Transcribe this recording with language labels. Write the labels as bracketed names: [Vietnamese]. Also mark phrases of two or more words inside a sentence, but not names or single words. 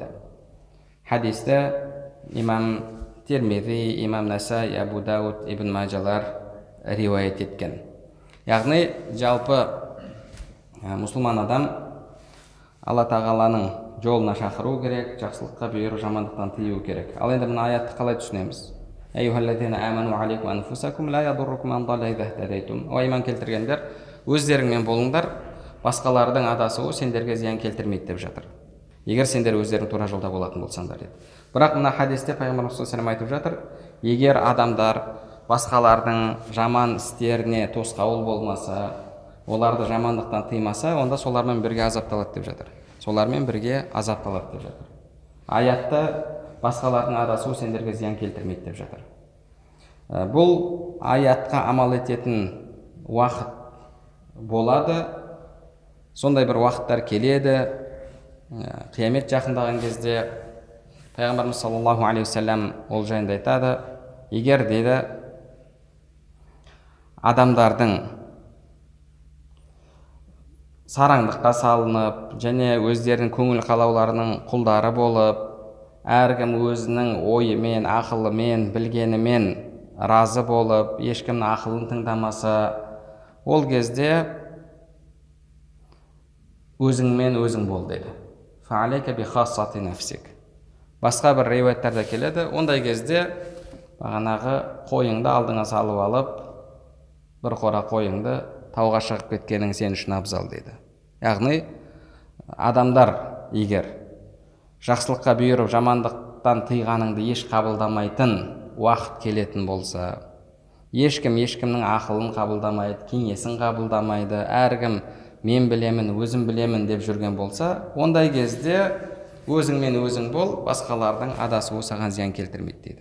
[Kazakh] Хадисті имам Тирмизи, имам Насаи, Абу Дауд, Ибн Маджалар риуаят еткен. Яғни жалпы мұсылман адам Алла тағаланың жолына шақыру керек, жақсылыққа бұйыру, жамандықтан тыю керек. Ал енді мына аятты қалай түсінеміз? [Arabic] يا أيها الذين آمنوا عليكم أنفسكم لا يضركم من ضل إذا اهتديتم. [Kazakh] О иман келтіргендер, өздеріңмен болыңдар, басқалардың адасуы сендерге зиян келтірмейді деп жатыр. Егер сендер өздерің тура жолда болатын болсаңдар деді. Бірақ мына хадисте пайғамбарымыз [Arabic] صلى الله عليه وسلم [Kazakh] айтып жатыр: егер адамдар басқалардың жаман істеріне тосқауыл болмаса, оларды жамандықтан тыймаса, онда солармен бірге азапталады деп жатыр. Солармен бірге азапталады деп жатыр. Аятта басқалардың адасуы сендерге зиян келтірмейді деп жатыр. Бұл аятқа амал ететін уақыт болады, сондай бір уақыттар келеді. Қиямет жақындаған кезде пайғамбарымыз [Arabic] صلى الله عليه وسلم [Kazakh] ол жайында айтады: егер деді адамдардың сараңдыққа салынып, және өздерінің көңіл қалауларының құлдары болып, әркім өзінің ойымен, ақылымен, білгенімен разы болып, ешкімнің ақылын тыңдамаса, ол кезде өзіңмен өзің бол деді. [Arabic] فعليك بخاصة نفسك. [Kazakh] Басқа бір риуаяттарда келеді, ондай кезде бағанағы қойыңды алдыңа салып алып, бір қора қойыңды тауға шығып кеткенің сен үшін абзал дейді. Яғни адамдар егер жақсылыққа бұйырып жамандықтан тыйғаныңды еш қабылдамайтын уақыт келетін болса, ешкімнің ақылын қабылдамайды, кеңесін қабылдамайды, әркім мен білемін, өзім білемін деп жүрген болса, ондай кезде өзіңмен өзің бол, басқалардың адасуы саған зиян келтірмейді дейді.